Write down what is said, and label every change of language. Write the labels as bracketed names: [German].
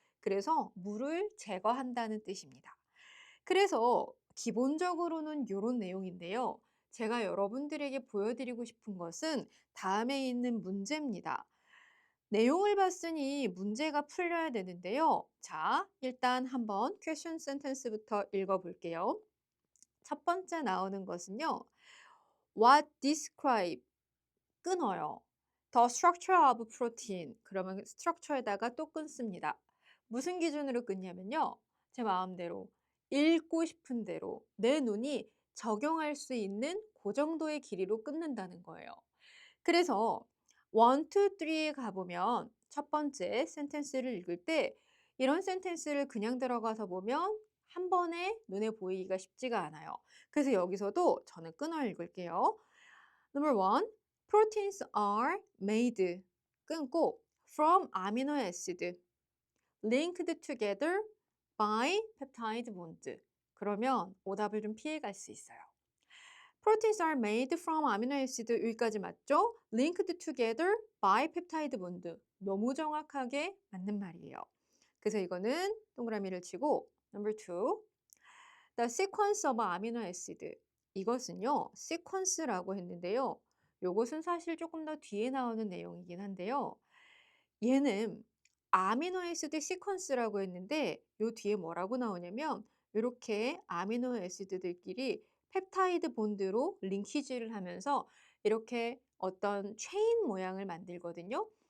[Korean] 그래서 물을 제거한다는 뜻입니다. 그래서 기본적으로는 요런 내용인데요. 제가 여러분들에게 보여드리고 싶은 것은 다음에 있는 문제입니다. 내용을 봤으니 문제가 풀려야 되는데요. 자, 일단 한번 퀘션 센텐스부터 읽어볼게요. 첫 번째 나오는 것은요. [English] What describe [Korean] 끊어요. [English] The structure of protein. [Korean] 그러면 structure에다가 또 끊습니다. 무슨 기준으로 끊냐면요. 제 마음대로 읽고 싶은 대로 내 눈이 적용할 수 있는 그 정도의 길이로 끊는다는 거예요. 그래서 1, 2, 3에 가보면 첫 번째 센텐스를 읽을 때 이런 센텐스를 그냥 들어가서 보면 한 번에 눈에 보이기가 쉽지가 않아요. 그래서 여기서도 저는 끊어 읽을게요. [English] Number 1, proteins are made [Korean] 끊고 [English] from amino acid linked together by peptide bond. [Korean] 그러면 오답을 좀 피해갈 수 있어요. [English] Proteins are made from amino acid [Korean] 여기까지 맞죠? [English] Linked together by peptide bond. [Korean] 너무 정확하게 맞는 말이에요. 그래서 이거는 동그라미를 치고 [English] Number 2, The sequence of amino acid. [Korean] 이것은요, sequence라고 했는데요. 요것은 사실 조금 더 뒤에 나오는 내용이긴 한데요. 얘는 아미노 애시드 시퀀스라고 했는데 요 뒤에 뭐라고 나오냐면 요렇게 아미노 애시드들끼리 펩타이드 본드로 링키지를 하면서 이렇게 어떤 체인 모양을 만들거든요.